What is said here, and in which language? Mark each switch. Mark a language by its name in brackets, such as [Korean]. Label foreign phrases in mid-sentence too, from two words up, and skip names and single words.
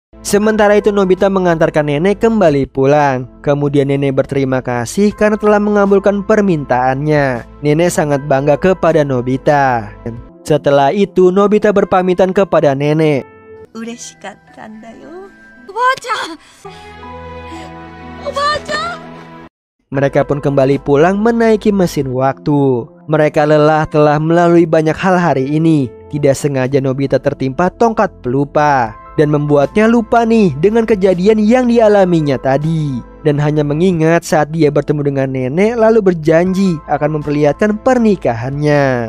[Indonesian] Sementara itu Nobita mengantarkan nenek kembali pulang. Kemudian nenek berterima kasih karena telah mengabulkan permintaannya. Nenek sangat bangga kepada Nobita. Setelah itu Nobita berpamitan kepada nenek. [Japanese] 嬉しかったんだよ。おばあちゃん、おばあちゃん。 [Indonesian] Mereka pun kembali pulang menaiki mesin waktu. Mereka lelah telah melalui banyak hal hari ini. Tidak sengaja Nobita tertimpa tongkat pelupa dan membuatnya lupa nih dengan kejadian yang dialaminya tadi. Dan hanya mengingat saat dia bertemu dengan nenek lalu berjanji akan memperlihatkan pernikahannya.